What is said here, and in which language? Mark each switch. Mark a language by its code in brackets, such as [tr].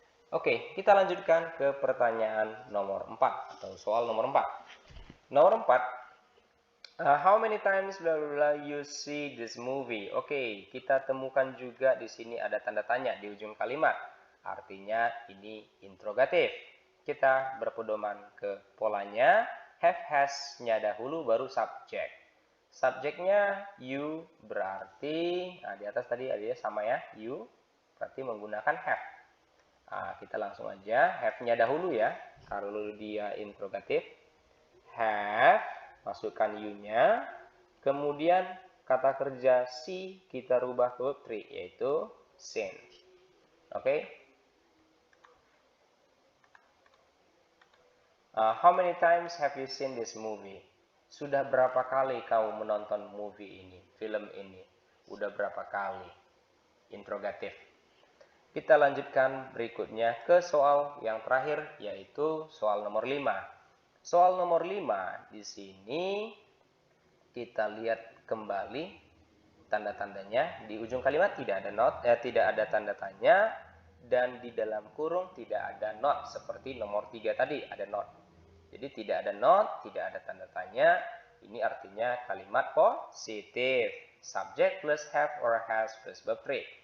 [id] Oke, kita lanjutkan ke pertanyaan nomor 4 atau soal nomor 4. Nomor 4, [en] how many times blah blah blah you see this movie? [id] Oke, kita temukan juga di sini ada tanda tanya di ujung kalimat. Artinya ini interrogatif. Kita berpedoman ke polanya. Have, has-nya dahulu baru subjek. Subjeknya you berarti, nah di atas tadi ada ya sama ya, you berarti menggunakan have. Nah, kita langsung aja have-nya dahulu ya, kalau dia interrogatif. Have, masukkan you-nya, kemudian kata kerja see kita rubah ke verb 3 yaitu seen. Oke. [en] How many times have you seen this movie? [id] Sudah berapa kali kamu menonton movie ini, film ini? Udah berapa kali? Interrogatif. Kita lanjutkan berikutnya ke soal yang terakhir, yaitu soal nomor 5. Soal nomor 5 di sini kita lihat kembali tanda-tandanya. Di ujung kalimat tidak ada not, tidak ada tanda tanya, dan di dalam kurung tidak ada not seperti nomor 3 tadi ada not. Jadi tidak ada not, tidak ada tanda tanya. Ini artinya kalimat positif. [en] Subject plus have or has plus verb 3.